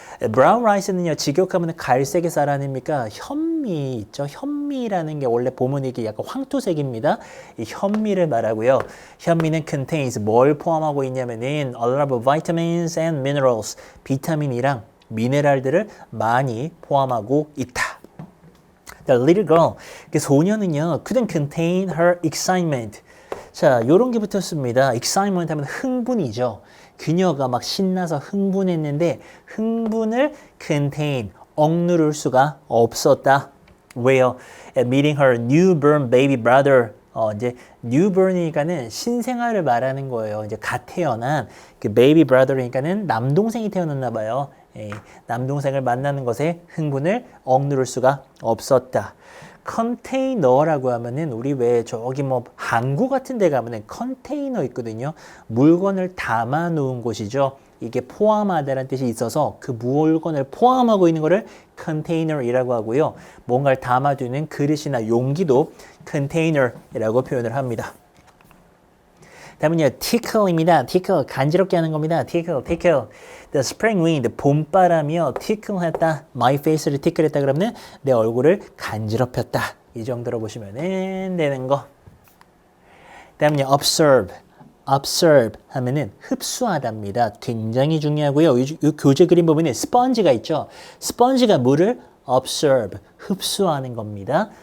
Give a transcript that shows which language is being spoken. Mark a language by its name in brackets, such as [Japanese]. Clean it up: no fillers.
[Korean] brown rice는요, 직역하면 갈색의 쌀 아닙니까? 현미 있죠? 현미라는 게 원래 보면 이게 약간 황토색입니다. 이 현미를 말하고요. 현미는 contains 뭘 포함하고 있냐면은 [English] a lot of vitamins and minerals, [Korean] 비타민이랑 미네랄들을 많이 포함하고 있다. [English] The little girl, [Korean] 그 소녀는요, [English] couldn't contain her excitement. [Korean] 자, 요런 게 붙었습니다. excitement 하면 흥분이죠. 그녀가 막 신나서 흥분했는데 흥분을 contain, 억누를 수가 없었다. 왜요? [English] Meeting her newborn baby brother. [Korean] 이제 newborn이니까는 신생아를 말하는 거예요. 이제 갓 태어난 그 baby brother이니까는 남동생이 태어났나 봐요. 남동생을 만나는 것에 흥분을 억누를 수가 없었다. 컨테이너라고 하면은 우리 왜 저기 뭐 항구 같은 데 가면은 컨테이너 있거든요. 물건을 담아 놓은 곳이죠. 이게 포함하다라는 뜻이 있어서 그 물건을 포함하고 있는 거를 컨테이너이라고 하고요. 뭔가를 담아두는 그릇이나 용기도 컨테이너라고 표현을 합니다. 다음은요, tickle입니다. tickle, 간지럽게 하는 겁니다. [English] tickle. The spring wind, [Korean] 봄바람이요, [English] tickle [Korean] 했다. [English] my face [Korean] 를 tickle 했다 그러면 내 얼굴을 간지럽혔다. 이 정도로 보시면 되는 거. 다음은요, observe 하면은 흡수하답니다. 굉장히 중요하고요. 이 교재 그림 보면은 스펀지가 있죠. 스펀지가 물을 observe, 흡수하는 겁니다.